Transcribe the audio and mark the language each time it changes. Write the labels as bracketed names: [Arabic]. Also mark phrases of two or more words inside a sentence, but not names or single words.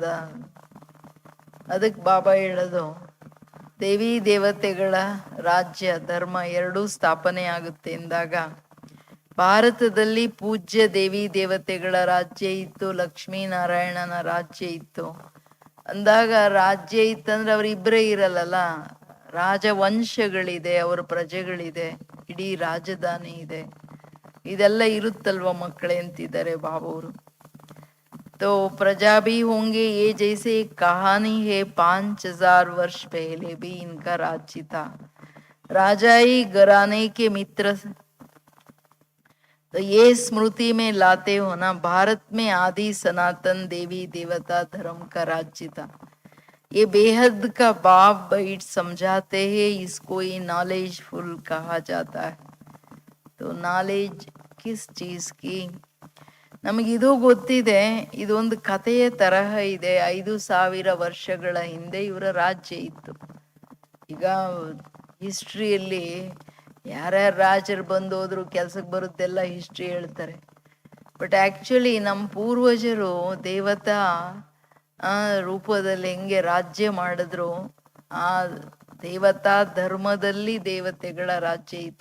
[Kannada] ಅದಕ್ಕೆ ಬಾಬಾ ಹೇಳೋದು, ದೇವಿ ದೇವತೆಗಳ ರಾಜ್ಯ ಧರ್ಮ ಎರಡೂ ಸ್ಥಾಪನೆ ಆಗುತ್ತೆ ಎಂದಾಗ, ಭಾರತದಲ್ಲಿ ಪೂಜ್ಯ ದೇವಿ ದೇವತೆಗಳ ರಾಜ್ಯ ಇತ್ತು, ಲಕ್ಷ್ಮೀನಾರಾಯಣನ ರಾಜ್ಯ ಇತ್ತು. ಅಂದಾಗ ರಾಜ್ಯ ಇತ್ತಂದ್ರೆ ಅವರಿಬ್ಬರೇ ಇರಲ್ಲ, ರಾಜವಂಶಗಳಿದೆ, ಅವರ ಪ್ರಜೆಗಳಿದೆ, ಇಡೀ ರಾಜಧಾನಿ ಇದೆ. ಇದೆಲ್ಲ ಇರುತ್ತಲ್ವ ಮಕ್ಕಳೇ ಅಂತಿದ್ದಾರೆ ಬಾಬವರು. [Hindi] तो प्रजा भी होंगे ये जैसे कहानी है 5000 वर्ष पहले भी इनका राज्य था, राजा ही घराने के मित्र. तो ये स्मृति में लाते हो ना, भारत में आदि सनातन देवी देवता धर्म का राज्य था. ये बेहद का बाप बैठ समझाते हैं, इसको ये नॉलेजफुल कहा जाता है. तो नॉलेज किस चीज की? [Kannada] ನಮಗಿದು ಗೊತ್ತಿದೆ, ಇದೊಂದು ಕಥೆಯ ತರಹ ಇದೆ. 5000 ವರ್ಷಗಳ ಹಿಂದೆ ಇವರ ರಾಜ್ಯ ಇತ್ತು. ಈಗ ಹಿಸ್ಟ್ರಿಯಲ್ಲಿ ಯಾರ್ಯಾರು ರಾಜರು ಬಂದೋದ್ರು ಕೆಲ್ಸಕ್ಕೆ ಬರುತ್ತೆಲ್ಲ ಹಿಸ್ಟ್ರಿ ಹೇಳ್ತಾರೆ. [English] but actually [Kannada] ನಮ್ಮ ಪೂರ್ವಜರು ದೇವತಾ ರೂಪದಲ್ಲಿ ಹೆಂಗೆ ರಾಜ್ಯ ಮಾಡಿದ್ರು, ಆ ದೇವತಾ ಧರ್ಮದಲ್ಲಿ ದೇವತೆಗಳ ರಾಜ್ಯ ಇತ್ತು.